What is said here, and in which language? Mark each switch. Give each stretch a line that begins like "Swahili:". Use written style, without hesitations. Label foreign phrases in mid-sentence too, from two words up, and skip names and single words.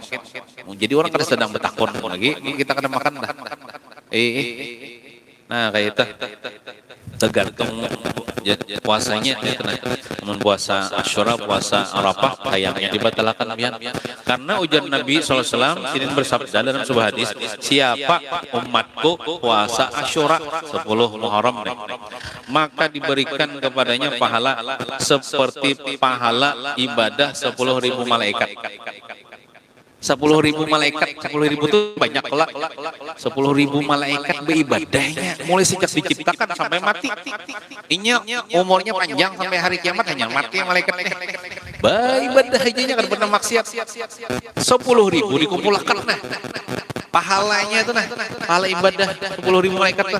Banjar: Jadi orang kada sedang bertakun lagi, kita kada makan dah. Nah kayak itu tergantung puasanya namun puasa Asyura, puasa Arafah kayaknya dibatalkan pian.
Indonesian: Karena ujar Nabi SAW sinin bersabda dalam sebuah hadis, siapa umatku puasa Asyura 10 Muharram maka diberikan kepadanya pahala seperti pahala ibadah 10.000 malaikat. 10.000 malaikat, 10.000 itu banyak lah. 10.000 malaikat beribadahnya mulai sejak diciptakan sampai mati.
Banjar: Inya umurnya panjang sampai hari kiamat hanya mati malaikatnya.
Indonesian: Beribadah aja kan pernah maksiat. 10.000 dikumpulkan nah. Pahalanya itu nah, pahala ibadah 10.000 malaikat nah.